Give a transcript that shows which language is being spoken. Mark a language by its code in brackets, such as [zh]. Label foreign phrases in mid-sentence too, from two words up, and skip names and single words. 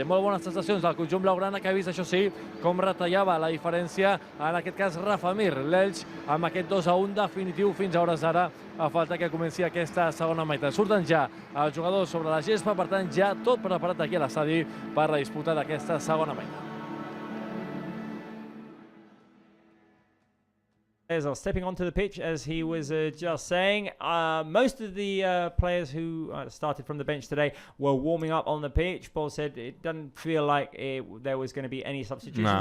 [ca] Molt bones sensacions del conjunt blaugrana, que ha vist, això sí, com retallava la diferència, en aquest cas Rafa Mir, l'Elx, amb aquest 2-1 definitiu fins a hores d'ara, a falta que comenci aquesta segona meitat. Surten ja els jugadors sobre la gespa, per tant ja tot preparat aquí a l'estadi per la disputa d'aquesta segona meitat. [en] Are stepping onto the pitch, as he was just saying. Most of the players who started from the bench today were warming up on the pitch. Paul said it doesn't feel like there was going to be any substitutions.